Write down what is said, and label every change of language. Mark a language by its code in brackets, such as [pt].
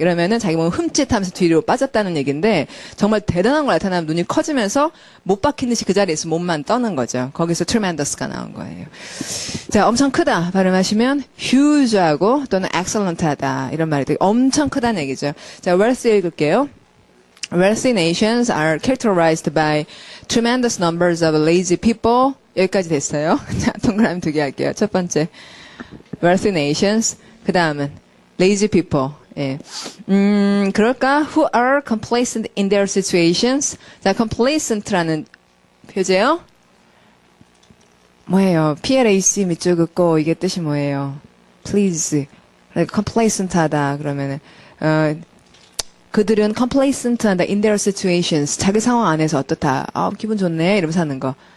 [ko] 이러면은 자기 몸 흠칫하면서 뒤로 빠졌다는 얘기인데 정말 대단한 걸 나타나면 눈이 커지면서 못 박힌 듯이 그 자리에서 몸만 떠는 거죠. 거기서 tremendous가 나온 거예요. 자 엄청 크다 발음하시면 huge하고 또는 excellent하다 이런 말이 되게 엄청 크다는 얘기죠. 자 wealthy 읽을게요. [en] Wealthy nations are characterized by tremendous numbers of lazy people. [ko] 여기까지 됐어요. 자, 동그라미 2개 할게요. 첫 번째, [en] wealthy nations. [ko] 그 다음은 [en] lazy people. [ko] 예. 그럴까? [en] Who are complacent in their situations. [ko] 자, complacent라는 표제요. 뭐예요? PLAC 밑줄 긋고 이게 뜻이 뭐예요? [en] Please. [ko] complacent하다 그러면은 그들은 complacent하다 [en] in their situations. [ko] 자기 상황 안에서 어떻다. 기분 좋네. 이러면서 하는 거.